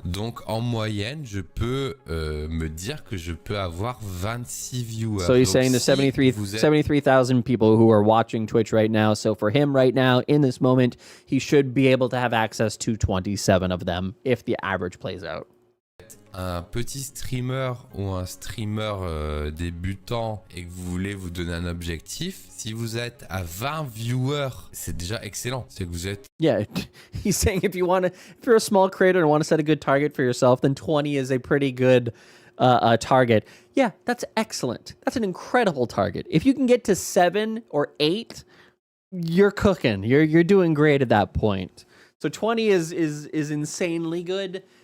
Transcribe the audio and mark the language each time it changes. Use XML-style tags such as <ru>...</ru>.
<fr>Donc, en moyenne, je peux me dire que je peux avoir 26 viewers.</fr> <en>So he's saying there's 73,000 people who are watching Twitch right now. So for him right now, in this moment, he should be able to have access to 27 of them if the average plays out.</en> <fr>Un petit streamer ou un streamer débutant et que vous voulez vous donner un objectif, si vous êtes à 20 viewers, c'est déjà excellent. C'est que vous êtes...</fr> <en>Yeah, he's saying if you're a small creator and want to set a good target for yourself, then 20 is a pretty good target. Yeah, that's excellent. That's an incredible target. If you can get to 7 or 8, you're cooking. You're doing great at that point. So 20 is insanely good.</en>